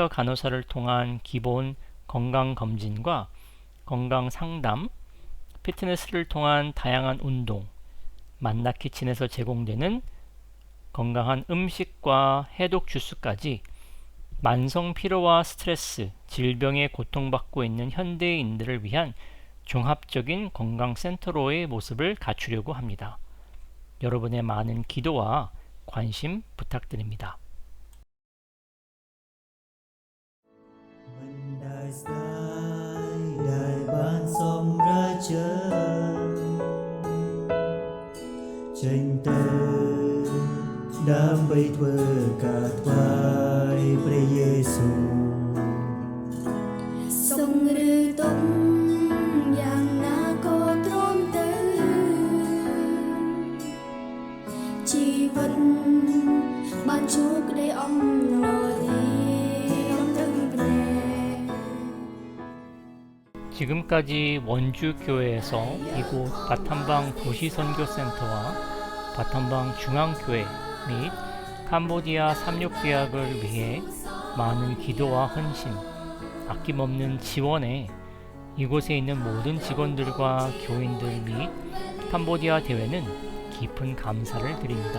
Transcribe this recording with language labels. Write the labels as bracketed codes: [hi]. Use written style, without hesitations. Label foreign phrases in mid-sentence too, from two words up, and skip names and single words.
[ko] 간호사를 통한 기본 건강 검진과 건강 상담, 피트니스를 통한 다양한 운동, 만나키친에서 제공되는 건강한 음식과 해독 주스까지 만성 피로와 스트레스, 질병에 고통받고 있는 현대인들을 위한 종합적인 건강센터로의 모습을 갖추려고 합니다. 여러분의 많은 기도와 관심 부탁드립니다. [km] ដើម្បីធ្វើការថ្វាយព្រះយេស៊ូវ សូមឬទុំយ៉ាងណាក៏ទ្រាំទៅជីវិតបានជួបក្តីអំណរទីអំដឹងព្រះ [ko] 지금까지 원주 교회에서 이곳 바탐방 도시선교센터와 바탐방 중앙교회 및 캄보디아 삼육대학을 위해 많은 기도와 헌신, 아낌없는 지원에 이곳에 있는 모든 직원들과 교인들 및 캄보디아 대회는 깊은 감사를 드립니다.